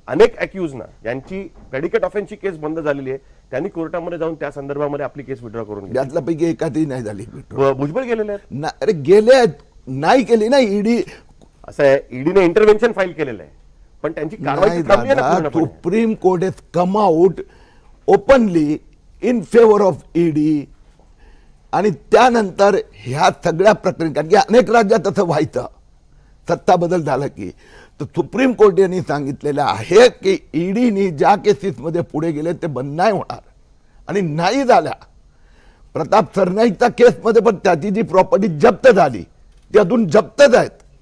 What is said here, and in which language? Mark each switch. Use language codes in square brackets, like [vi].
[mr] अनेक अॅक्युजना ज्यांची प्रेडिकेट ऑफेन्सची केस बंद झालेली आहे त्यांनी कोर्टामध्ये जाऊन त्या संदर्भामध्ये आपली केस विड्रॉ करून घेतली. यातल्यापैकी एखादी नाही झाली. भुजबळ गेलेले आहेत. अरे गेले आहेत, नाही केली ना ईडी. असं आहे, ईडीने इंटरव्हेन्शन फाईल केलेलं आहे पण त्यांची कारवाई नाही थांबली आहे ना दादा, पूर्णपणे. [en] Supreme Court has come out openly in favour of ED. [mr] आणि त्यानंतर ह्या सगळ्या प्रकरणी, कारण की अनेक राज्यात असं व्हायचं सत्ता बदल झाला की, तर सुप्रीम कोर्ट यांनी सांगितलेलं आहे की ईडीनी ज्या केसेसमध्ये पुढे गेले ते बंद नाही होणार. आणि नाही झाल्या. प्रताप सरनाईकच्या केसमध्ये पण त्याची जी प्रॉपर्टी जप्त झाली ती अजून जप्तच आहेत.